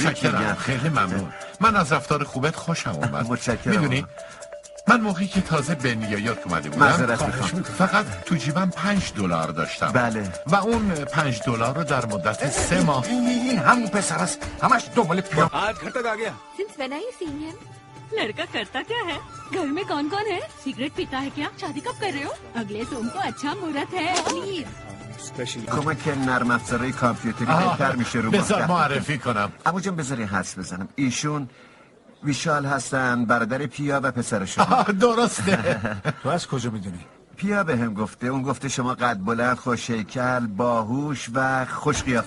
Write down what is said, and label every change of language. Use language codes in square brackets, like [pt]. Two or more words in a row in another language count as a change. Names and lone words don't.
[fa] متشکرم. میگم. خیلی ممنون. من از رفتار خوبت خوشم اومد. متشکرم. میدونی من موقعی که تازه به نیویورک اومده بودم معذرت میخوام. فقط تو جیبم $5 داشتم. بله. و اون $5 رو در مدت 3 ماه این همون پسر است. همش دنبال پیا. [hi] आज घर तक आ गया. [en] Since when are you seeing him? [hi] लड़का करता क्या है? घर में कौन-कौन है? सिगरेट पीता है क्या? शादी कब कर रहे हो? अगले सोम को अच्छा मुहूर्त है. [en] Please. [fa] کمک نرم افزارهای کامپیوتری بهتر میشه رو بذار معرفی کنم. ابو جان بذاری حدس بزنم. ایشون ویشال هستن، برادر پیا و پسرشون. درسته. تو از کجا میدونی؟ پیا به هم گفته. اون گفته شما قد بلند، خوش هیکل، باهوش و خوش قیافه